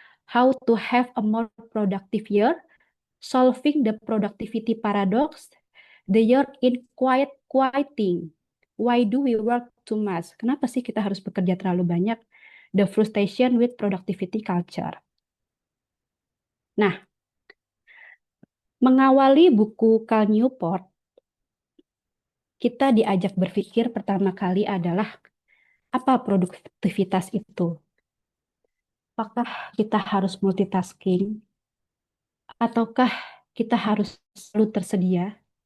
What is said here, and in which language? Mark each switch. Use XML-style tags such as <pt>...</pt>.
<en>How to have a more productive year? Solving the productivity paradox, the year in quiet quieting. Why do we work too much?</en> <id>Kenapa sih kita harus bekerja terlalu banyak?</id> <en>The frustration with productivity culture.</en> <id>Nah, mengawali buku Cal Newport, kita diajak berpikir pertama kali adalah apa produktivitas itu? Apakah kita harus multitasking? Ataukah kita harus selalu tersedia?</id>